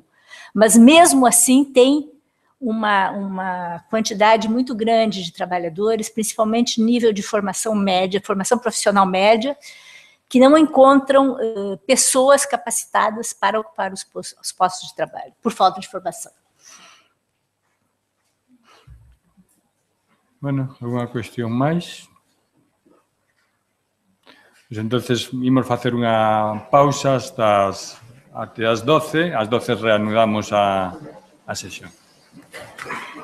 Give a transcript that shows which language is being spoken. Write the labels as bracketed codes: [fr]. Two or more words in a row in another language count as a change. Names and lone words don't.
[pt] Mas, mesmo assim, tem uma quantidade muito grande de trabalhadores, principalmente nível de formação média, formação profissional média, que não encontram pessoas capacitadas para ocupar os postos de trabalho, por falta de formação. Bueno, alguma questão mais? [es] Pues entonces, [gl] imos facer unha pausa hasta as até as 12. Ás 12 reanudamos a sesión.